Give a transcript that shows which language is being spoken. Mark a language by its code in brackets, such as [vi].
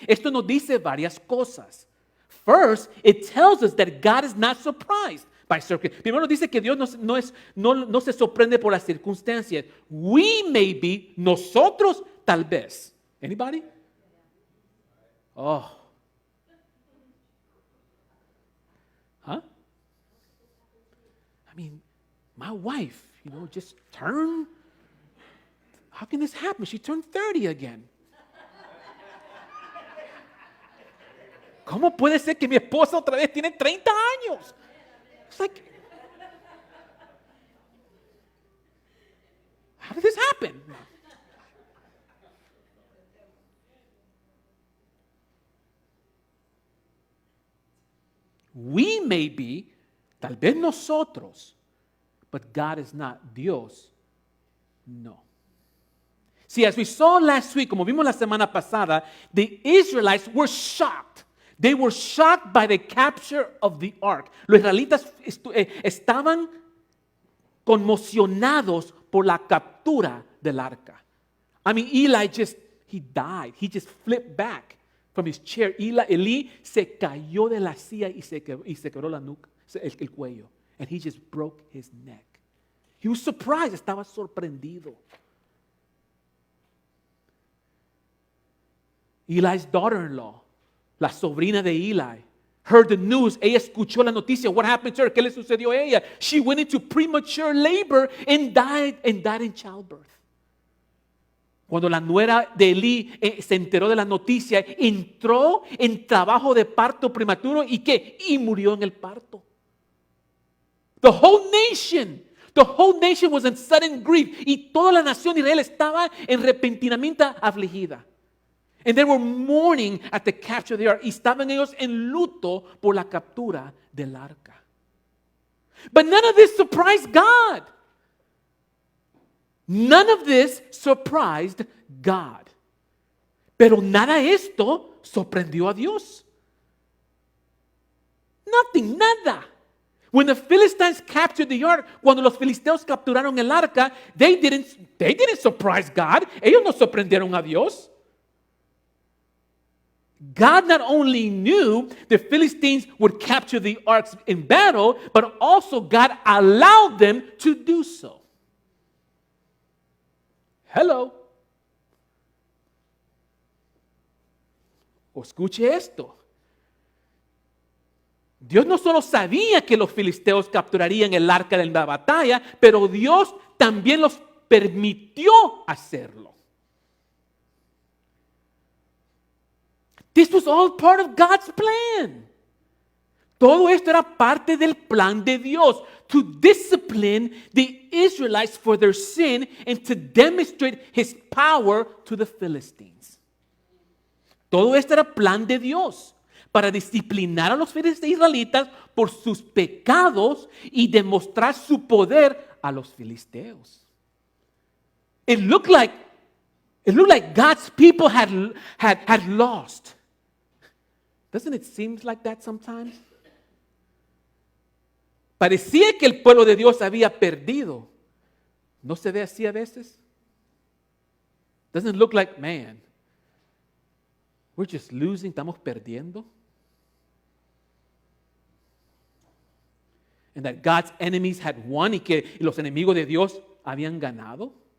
[es] Esto nos dice varias cosas. [en] First, it tells us that God is not surprised by circumstances. [es] Primero dice que Dios no se sorprende por las circunstancias. [en] We may be, [es] nosotros tal vez. [en] Anybody? Oh. Huh? I mean, my wife, just turned. How can this happen? She turned 30 again. [es] ¿Cómo puede ser que mi esposa otra vez tiene 30 años? [en] It's like, how did this happen? We may be, [es] tal vez nosotros, [en] but God is not. [es] Dios, no. [en] See, as we saw last week, [es] como vimos la semana pasada, [en] the Israelites were shocked. They were shocked by the capture of the ark. [es] Los israelitas estaban conmocionados por la captura del arca. [en] I mean, Eli he died. He just flipped back from his chair. [es] Eli se cayó de la silla y se quebró la nuca, el cuello. [en] And he just broke his neck. He was surprised. [es] Estaba sorprendido. [en] Eli's daughter-in-law, [es] la sobrina de Eli, [en] heard the news. [es] Ella escuchó la noticia. [en] What happened to her? [es] ¿Qué le sucedió a ella? [en] She went into premature labor and died in childbirth. [es] Cuando la nuera de Eli se enteró de la noticia, entró en trabajo de parto prematuro y murió en el parto. [en] The whole nation was in sudden grief, [es] y toda la nación de Israel estaba en repentinamente afligida. [en] And they were mourning at the capture of the ark. [es] Y estaban ellos en luto por la captura del arca. [en] But none of this surprised God. None of this surprised God. [es] Pero nada esto sorprendió a Dios. [en] Nothing, nada. When the Philistines captured the ark, [es] cuando los filisteos capturaron el arca, [en] they didn't surprise God. [es] Ellos no sorprendieron a Dios. [en] God not only knew the Philistines would capture the arks in battle, but also God allowed them to do so. Hello. [es] O escuche esto. Dios no solo sabía que los filisteos capturarían el arca de la batalla, pero Dios también los permitió hacerlo. [en] This was all part of God's plan. [es] Todo esto era parte del plan de Dios, [en] to discipline the Israelites for their sin and to demonstrate His power to the Philistines. [es] Todo esto era plan de Dios para disciplinar a los israelitas por sus pecados y demostrar su poder a los filisteos. [en] It looked like God's people had lost. Doesn't it seem like that sometimes? [es] Parecía que el pueblo de Dios había perdido. ¿No se ve así a veces? [en] Doesn't it look like, man, we're just losing, [es] estamos perdiendo? [en] And that God's enemies had won [es] y que los enemigos de Dios habían ganado?